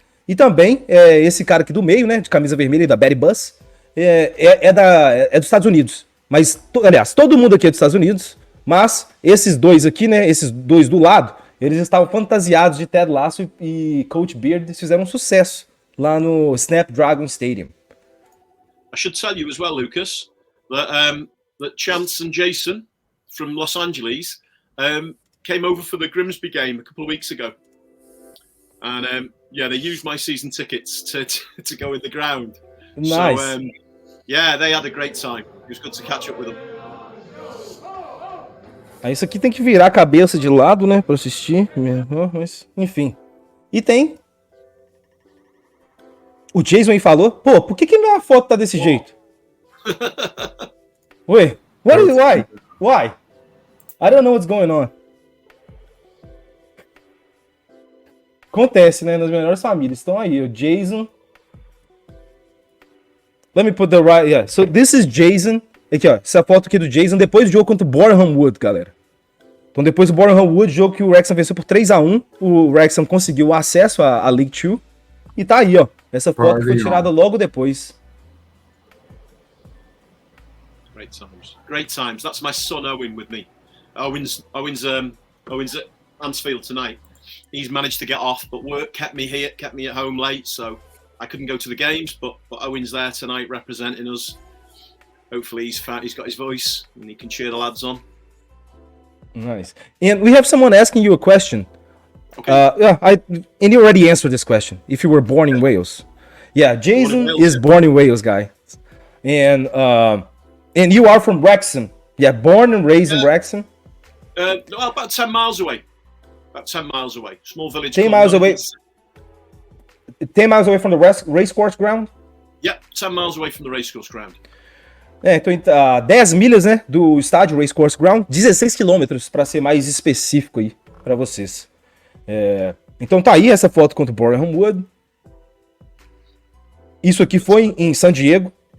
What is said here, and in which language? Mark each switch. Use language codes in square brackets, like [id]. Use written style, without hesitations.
[pt] E também esse cara aqui do meio, né, de camisa vermelha da Betty Buzz, dos Estados Unidos. Mas, aliás, todo mundo aqui é dos Estados Unidos, mas esses dois aqui, né, esses dois do lado, eles estavam fantasiados de Ted Lasso e Coach Beard, eles fizeram um sucesso lá no Snapdragon Stadium. [en] I should tell you as well, Lucas, that Chance and Jason from Los Angeles came over for the Grimsby game a couple of weeks ago. And yeah, they used my season tickets to go in the ground. Nice. So, yeah, they had a great time. It was good to catch up with them. [pt] Aí isso aqui tem que virar a cabeça de lado, né, pra assistir. Mas, enfim. E tem. O Jason aí falou, pô, por que minha foto tá desse jeito? [en] Wait, why? I don't know what's going on. [pt] Acontece, né, nas melhores famílias. Estão aí, o Jason. [en] Let me put the right, yeah. So this is Jason. [pt] Aqui, ó, essa foto aqui do Jason depois do jogo contra o Boreham Wood, galera. Então depois do Boreham Wood, jogo que o Wrexham venceu por 3-1, o Wrexham conseguiu acesso à League 2. E tá aí, ó. Essa foto foi tirada logo depois. [en] Great times. Great times. That's my son Owen with me. Owen's at Mansfield tonight. He's managed to get off, but work kept me here, kept me at home late, so I couldn't go to the games, but Owen's there tonight representing us. Hopefully he's got his voice and he can cheer the lads on. Nice. And we have someone asking you a question. Okay. And you already answered this question. If you were born in Wales. Yeah, Jason is born in Wales, guy. And you are from Wrexham. Yeah, born and raised in Wrexham. About 10 miles away. About 10 miles away. Small village. 10 miles away. 10 miles away from the racecourse ground? Yeah, 10 miles away from the racecourse ground. [pt] Então 10 milhas, né, do estádio Racecourse Ground, 16 quilômetros, para ser mais específico aí para vocês. Então tá aí essa foto contra o Boreham Wood. Isso aqui foi em San Diego.